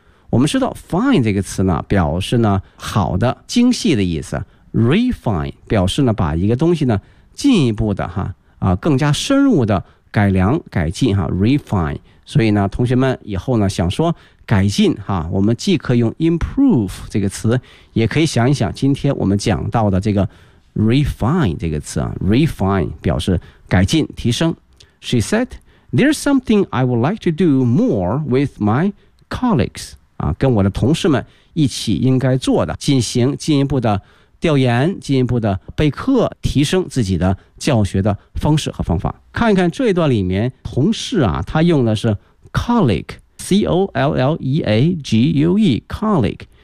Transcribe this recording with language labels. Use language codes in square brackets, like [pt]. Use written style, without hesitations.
[zh] 我们知道 fine 这个词呢，表示呢好的、精细的意思 ；refine 表示呢把一个东西呢进一步的哈啊更加深入的改良、改进哈 ，refine。所以呢，同学们以后呢想说改进哈，我们既可以用 improve 这个词，也可以想一想今天我们讲到的这个。 Refine 这个词啊 ，refine 表示改进、提升。 [en] She said, "There's something I would like to do more with my colleagues." [zh] 跟我的同事们一起应该做的，进行进一步的调研、进一步的备课，提升自己的教学的方式和方法。看一看这一段里面，同事啊，他用的是 colleague, C-O-L-L-E-A-G-U-E, colleague。